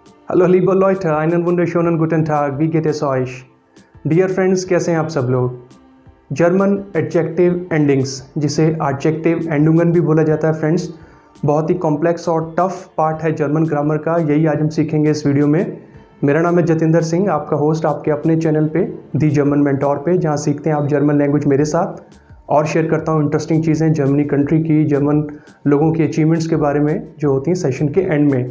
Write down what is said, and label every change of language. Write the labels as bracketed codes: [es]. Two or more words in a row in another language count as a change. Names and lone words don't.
[de] Hallo liebe Leute, einen wunderschönen guten Tag, wie geht es euch? [en] Dear friends, [hi] कैसे हैं आप सब लोग? [en] German adjective endings, [hi] जिसे [de] Adjektiv Endungen [hi] भी बोला जाता है फ्रेंड्स, बहुत ही कॉम्प्लेक्स और [en] tough part [hi] है [en] German grammar [hi] का। यही आज हम सीखेंगे इस वीडियो में। मेरा नाम है जतिंदर सिंह, आपका होस्ट आपके अपने चैनल पे दी जर्मन मेंटोर पे, जहाँ सीखते हैं आप [en] German language [hi] मेरे साथ और शेयर करता हूँ इंटरेस्टिंग चीज़ें जर्मनी कंट्री की, जर्मन लोगों की अचीवमेंट्स के बारे में जो होती हैं सेशन के एंड में।